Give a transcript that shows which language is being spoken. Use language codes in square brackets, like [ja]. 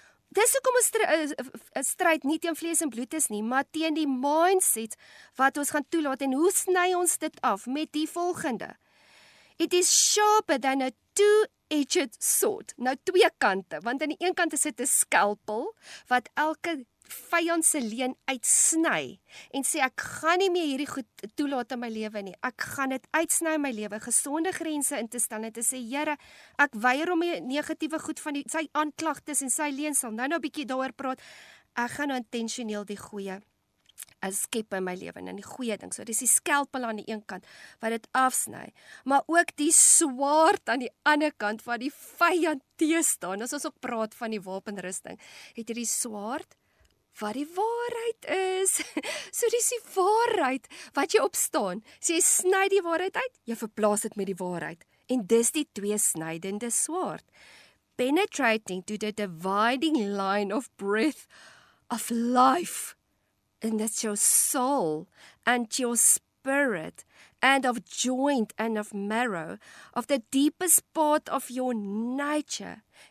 [af] Dis hoekom 'n stryd nie teen vlees en bloed is nie, maar teen die mindsets wat ons gaan toelaat. En hoe sny ons dit af? Met die volgende. [en] It is sharper than a two-edged sword. [af] Nou twee kante, want aan die een kant is dit 'n skalpel wat elke vyand se leen uitsny en sê ek gaan nie meer hierdie goed toelaat in my lewe nie. Ek gaan dit uitsny in my lewe, gesonde grense in te stel en te sê Here, ek weier om die negatiewe goed van sy aanklagtes en sy leen sal nou bietjie daaroor praat. Ek gaan nou intentioneel die goeie skep in my lewe en die goeie ding. So dis die skalpel aan die een kant wat dit afsny, maar ook die swaard aan die ander kant wat die vyand teestaan. As ons ook praat van die wapenrusting, het jy die swaard wat die waarheid is. So dis die waarheid wat jy opstaan. So jy sny die waarheid uit, jy verplaas dit met die waarheid. En dis die tweesnydende swaard. [en] Penetrating to the dividing line of breath of life. And that's your soul and your spirit and of joint and of marrow, of the deepest part of your nature.